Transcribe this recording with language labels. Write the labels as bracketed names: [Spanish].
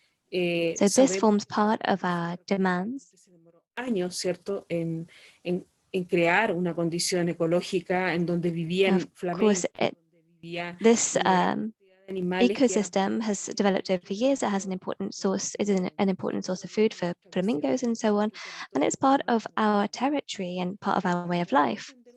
[English] So this forms part of our demands. [Spanish] Años, ¿cierto? En crear una condición ecológica en donde vivían flamencos. [English] This ecosystem has developed over the years. It has an important source, it is an important source of food for flamingos and so on. And it's part of our territory and part of our way of life.